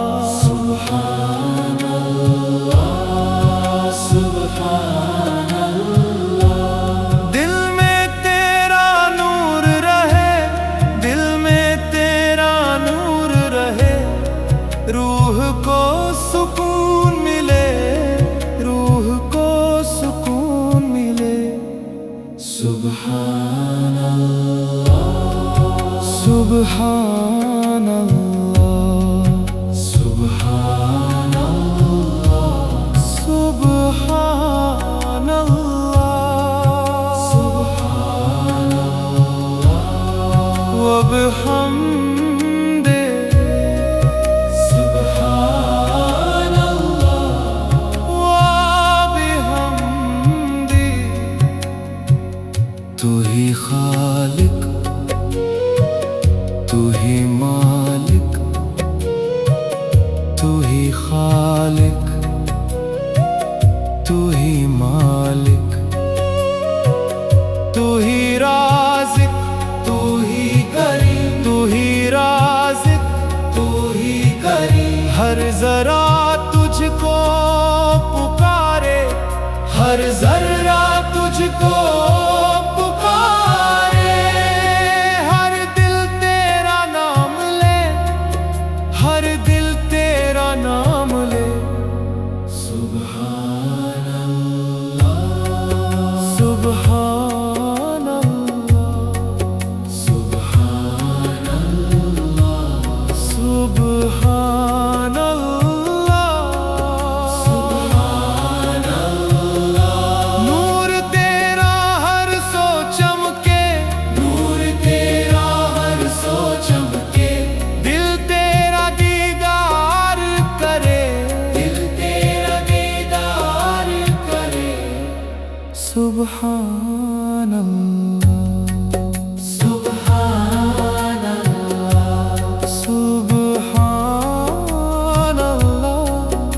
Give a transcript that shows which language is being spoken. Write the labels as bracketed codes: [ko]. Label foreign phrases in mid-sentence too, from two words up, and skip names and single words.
[ar] سبحان الله، سبحان الله. [hi] दिल में तेरा नूर रहे, दिल में तेरा नूर रहे, रूह को सुकून मिले, रूह को सुकून मिले। [ar] سبحان الله، سبحان الله، سبحان الله، سبحان الله، سبحان الله. وبحمده [hi] तू ही खालिक, तू ही मालिक, तू ही खालिक, तू ही मालिक, तू ही राज़िक, तू ही करीम, तू ही राज़िक, तू ही करीम। हर जरा तुझको पुकारे, हर जरा तुझको पुकारे, हर दिल तेरा नाम ले, हर दिल तेरा नाम ले। [ar] سبحان الله، سبحان الله، سبحان الله، سبحان الله، سبحان الله. [hi] नूर तेरा हर सो चमके, नूर तेरा हर सो चमके, दिल तेरा दीदार करे, दिल तेरा दीदार करे। [ar] سبحان الله، سبحان الله, سبحان الله,